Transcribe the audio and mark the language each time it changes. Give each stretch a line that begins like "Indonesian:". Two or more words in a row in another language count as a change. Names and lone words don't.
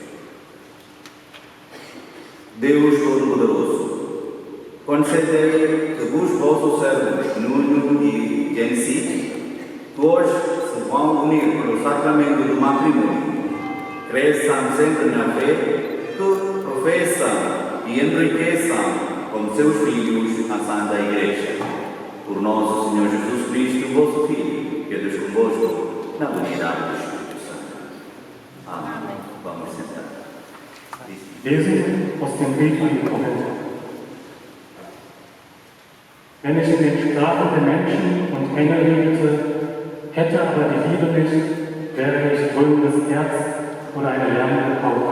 Portuguese: Deus Todo-Poderoso, concedei que vos vossos servos Nuno e Gensi, que hoje se vão unir pelo sacramento do matrimônio, cresçam sempre na fé, que professam e enriqueçam como seus filhos a Santa Igreja. Por nosso Senhor Jesus Cristo, vosso Filho, que é Deus convosco, na unidade do Espírito Santo. Amém. Vamos sentar.
German: Lesen aus dem Brief an die Korinther. Wenn ich in den Sprachen der Menschen und Engel redete, hätte aber die Liebe nicht, wäre ich brüllendes Herz oder eine lärmende Pauke.